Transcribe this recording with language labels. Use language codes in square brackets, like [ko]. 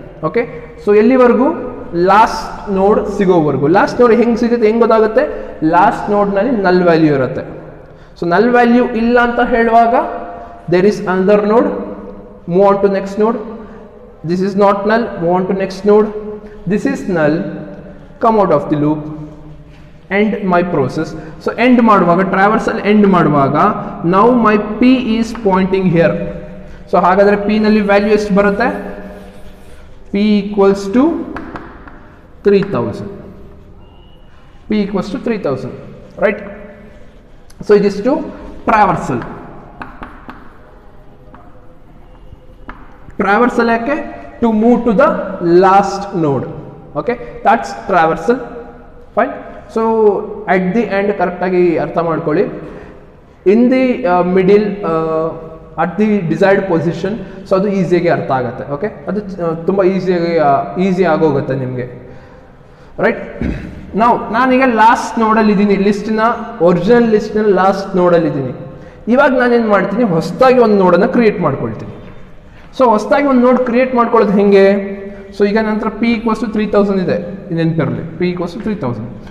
[kn] Okay, so ಎಲ್ಲಿವರೆಗೂ, last ನೋಡ್ ಸಿಗೋವರೆಗೂ. Last ನೋಡ್ ಹೆಂಗೆ ಸಿಗುತ್ತೆ, ಹೆಂಗೆ ಗೊತ್ತಾಗುತ್ತೆ, ಲಾಸ್ಟ್ ನೋಡ್ನಲ್ಲಿ ನಲ್ ವ್ಯಾಲ್ಯೂ ಇರುತ್ತೆ. ಸೊ ನಲ್ ವ್ಯಾಲ್ಯೂ ಇಲ್ಲ ಅಂತ ಹೇಳುವಾಗ [en] There is another node, move on to next node. This is not null, move on to next node. This is null, come out of the loop, end my process. So end ಮಾಡುವಾಗ, traversal end ಮಾಡುವಾಗ now my P is pointing here. [kn] So ಹಾಗಾದರೆ P ನಲ್ಲಿ value ಎಷ್ಟು ಬರುತ್ತೆ, [en] P equals to 3000. P equals to 3000, right? So it is to traversal. Traversal ಯಾಕೆ, to move to the last node. Okay, that's traversal. Fine. So at the end correct [kn] ಆಗಿ ಅರ್ಥ ಮಾಡ್ಕೊಳ್ಳಿ. [en] in the middle at the desired position, [kn] so ಅದು ಈಸಿಯಾಗಿ ಅರ್ಥ ಆಗುತ್ತೆ. Okay, ಅದು ತುಂಬ ಈಸಿ ಆಗೋಗುತ್ತೆ ನಿಮಗೆ. ರೈಟ್, ನಾನೀಗ ಲಾಸ್ಟ್ ನೋಡಲ್ಲಿ ಇದ್ದೀನಿ, ಒರಿಜಿನಲ್ ಲಿಸ್ಟಿನ ಲಾಸ್ಟ್ ನೋಡಲ್ಲಿ ಇದ್ದೀನಿ. ಇವಾಗ ನಾನೇನು ಮಾಡ್ತೀನಿ, ಹೊಸದಾಗಿ ಒಂದು ನೋಡನ್ನು ಕ್ರಿಯೇಟ್ ಮಾಡ್ಕೊಳ್ತೀನಿ. ಸೊ ಹೊಸದಾಗಿ ಒಂದು ನೋಡ್ ಕ್ರಿಯೇಟ್ ಮಾಡ್ಕೊಳ್ಳೋದು ಹೆಂಗೆ, ಸೊ ಈಗ ನಂತರ [en] P equals to 3000 [kn] ಇದೆ, ನೆನಪಿರಲಿ, ಪಿ ಈಕ್ವಲ್ಸ್ ಟು 3000.